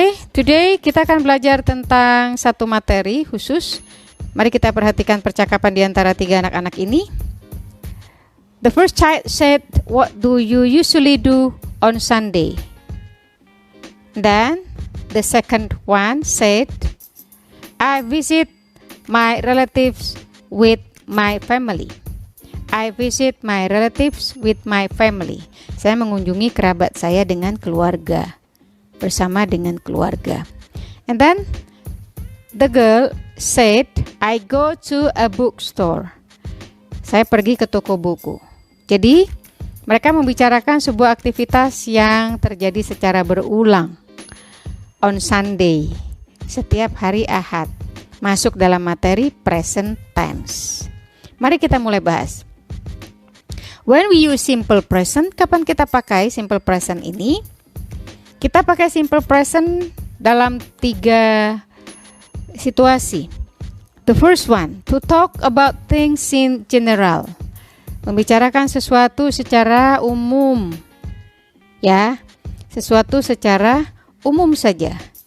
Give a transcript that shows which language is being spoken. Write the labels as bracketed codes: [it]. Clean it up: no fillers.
[en] Today [id] kita akan belajar tentang satu materi khusus. Mari kita perhatikan percakapan di antara tiga anak-anak ini. [en] The first child said, "What do you usually do on Sunday?" Then the second one said, "I visit my relatives with my family." I visit my relatives with my family. [id] Saya mengunjungi kerabat saya dengan keluarga. Bersama dengan keluarga. [en] And then the girl said, "I go to a bookstore." [id] Saya pergi ke toko buku. Jadi mereka membicarakan sebuah aktivitas yang terjadi secara berulang [en] on Sunday, [id] setiap hari Ahad, masuk dalam materi present tense. Mari kita mulai bahas. [en] When we use simple present, [id] kapan kita pakai simple present ini? Kita pakai simple present dalam tiga situasi. [en] The first one, to talk about things in general. [id] Membicarakan sesuatu secara umum. Ya, sesuatu secara umum saja.